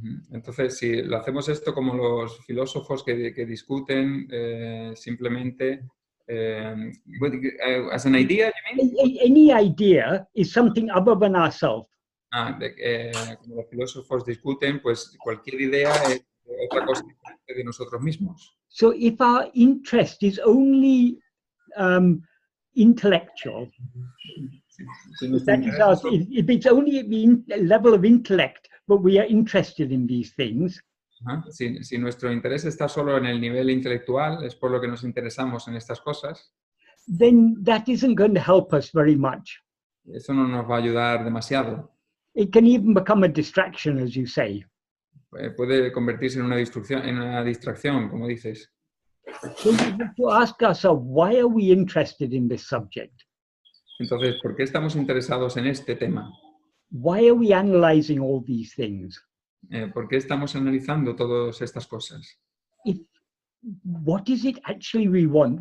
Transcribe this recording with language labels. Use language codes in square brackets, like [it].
[es] Entonces, si lo hacemos esto como los filósofos que discuten simplemente, [en] as an idea, you mean? Any idea is something other than ourselves. [es] Como los filósofos discuten, pues cualquier idea es otra cosa diferente de nosotros mismos. [en] So if our interest is only intellectual, if it's only at the level of intellect, but we are interested in these things. [es] Si nuestro interés está solo en el nivel intelectual, es por lo que nos interesamos en estas cosas, [en] then that isn't going to help us very much. [es] Eso no nos va a ayudar demasiado. [en] It can even become a distraction, as you say. [es] Puede convertirse en una distracción, como dices. [en] So we have to ask ourselves, why are we interested in this subject? [es] Entonces, ¿por qué estamos interesados en este tema? [en] Why are we analyzing all these things? [es] ¿Por qué estamos analizando todas estas cosas? [en] What is it actually we want?